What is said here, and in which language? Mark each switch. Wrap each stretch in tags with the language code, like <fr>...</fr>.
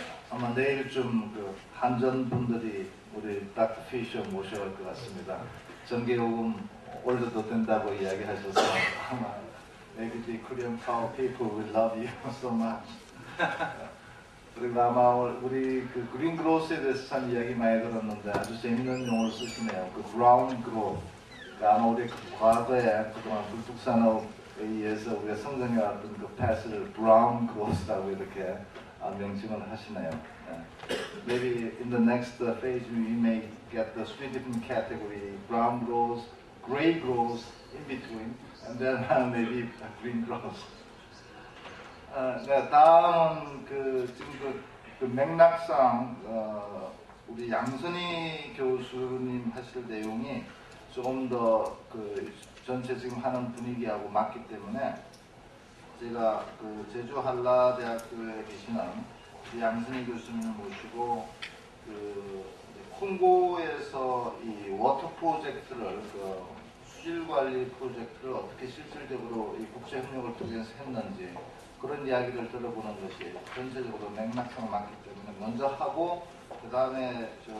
<ko>아마 내일쯤 그 한전 분들이 우리 닥터 피셔 모셔올 것 같습니다. 전기요금 올려도 된다고 이야기하셔서 아마</ko> <en>maybe the Korean power people will love you so much.</en> <ko>그리고 아마 우리 그 그린 그로스에 대해서 참 이야기 많이 들었는데 아주 재밌는 용어를 쓰시네요. 그 브라운 그로스. 그러니까 아마 우리 그 과거에 그동안 불뚝산업에 의해서 우리가 성장해왔던 그 패스를 브라운 그로스라고 이렇게 명칭을 하시네요.</ko> <en>Maybe in the next phase we may get the three different category: brown growth, gray growth, in between, and then maybe green growth.</en> <ko>네, 다음은 지금 그 맥락상 우리 양선희 교수님 하실 내용이 조금 더 그 전체 지금 하는 분위기하고 맞기 때문에 제가 그 제주 한라대학교에 계시는 양선희 교수님을 모시고 그 콩고에서 이 워터 프로젝트를 그 수질 관리 프로젝트를 어떻게 실질적으로 이 국제협력을 통해서 했는지 그런 이야기를 들어보는 것이 전체적으로 맥락상 맞기 때문에 먼저 하고 그 다음에</ko>